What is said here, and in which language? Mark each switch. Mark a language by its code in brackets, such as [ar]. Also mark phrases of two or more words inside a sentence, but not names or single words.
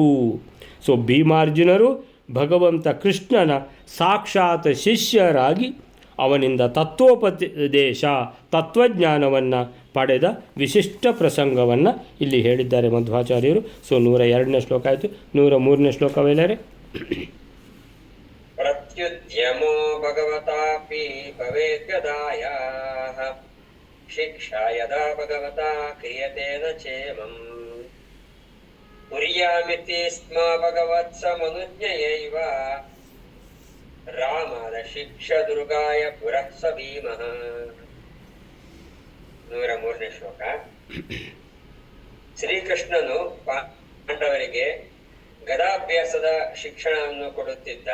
[kn] ಸೊ ಭೀಮಾರ್ಜುನರು ಭಗವಂತ ಕೃಷ್ಣನ ಸಾಕ್ಷಾತ್ ಶಿಷ್ಯರಾಗಿ ಅವನಿಂದ ತತ್ವೋಪದೇಶ ತತ್ವಜ್ಞಾನವನ್ನು ಪಡೆದ ವಿಶಿಷ್ಟ ಪ್ರಸಂಗವನ್ನು ಇಲ್ಲಿ ಹೇಳಿದ್ದಾರೆ ಮಧ್ವಾಚಾರ್ಯರು. ಸೊ 102ನೇ ಶ್ಲೋಕ ಆಯಿತು. 103ನೇ ಶ್ಲೋಕವೇಲರೆ. [sa] ಪ್ರತ್ಯುದ್ಯಮೋ ಭಗವತಾಪಿ ಭವೇದ್ಗದಾಯಾಃ ಶಿಕ್ಷಾ ಯದಾ ಭಗವತಾ ಕ್ರಿಯತೆ ನ ಚೇಮಂ ಕುರ್ಯಾಮಿತಿ ಸ್ಮ ಭಗವತ್ಸಮನುಜ್ಞಯೈವ ರಾಮದ ಶಿಕ್ಷ ದುರ್ಗಾಯ ಪುರಃ ಸ ಭೀಮಃ. [kn] 103ನೇ ಶ್ಲೋಕ. ಶ್ರೀಕೃಷ್ಣನು ಪಾಂಡವರಿಗೆ ಗದಾಭ್ಯಾಸದ ಶಿಕ್ಷಣವನ್ನು ಕೊಡುತ್ತಿದ್ದ.